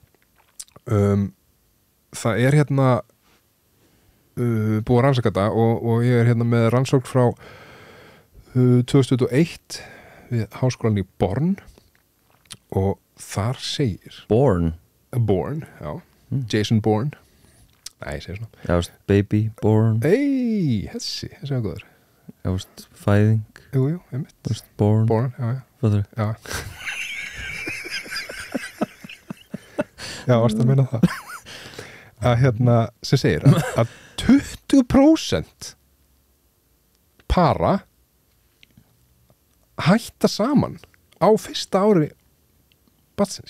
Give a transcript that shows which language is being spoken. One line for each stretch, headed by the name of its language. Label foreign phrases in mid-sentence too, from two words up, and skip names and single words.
Icelandic: Það er búið að rannsaka þetta og ég er með rannsókn frá 2001 við háskólann í Born og þar segir Born, já, Jason Bourne. Nei, ég segir svona. Já,
English: baby, born.
Icelandic: Þessi er góður. Já, fæðing. Jú, einmitt. Born. Born, já. Fattur. Já. Já, varst að meina það. Að sem segir að 20% para hætta saman á fyrsta ári barnsins.